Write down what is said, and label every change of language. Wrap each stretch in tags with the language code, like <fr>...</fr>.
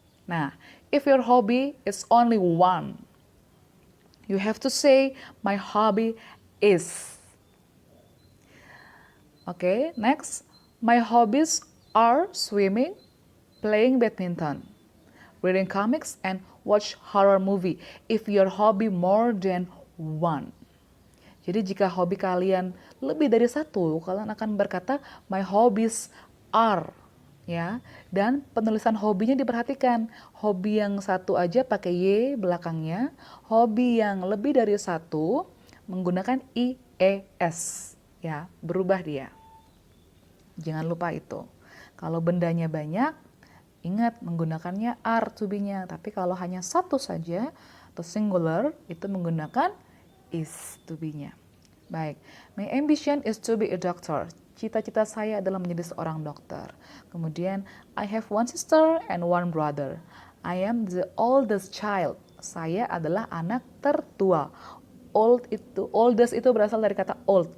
<en>Nah, if your hobby is only one, you have to say, my hobby is. Okay, next. My hobbies are swimming, playing badminton, reading comics, and watch horror movie. If your hobby more than one.</en> <id>Jadi jika hobi kalian lebih dari satu, kalian akan berkata</id> <en>my hobbies are,</en> <id>ya. Dan penulisan hobinya diperhatikan. Hobi yang satu aja pakai y belakangnya, hobi yang lebih dari satu menggunakan ies, ya, berubah dia. Jangan lupa itu. Kalau bendanya banyak, ingat menggunakannya are to be-nya. Tapi kalau hanya satu saja atau singular, itu menggunakan is to be-nya. Baik,</id> <en>my ambition is to be a doctor.</en> <id>Cita-cita saya adalah menjadi seorang dokter. Kemudian,</id> <en>I have one sister and one brother. I am the oldest child.</en> <id>Saya adalah anak tertua. Oldest itu berasal dari kata old.</id>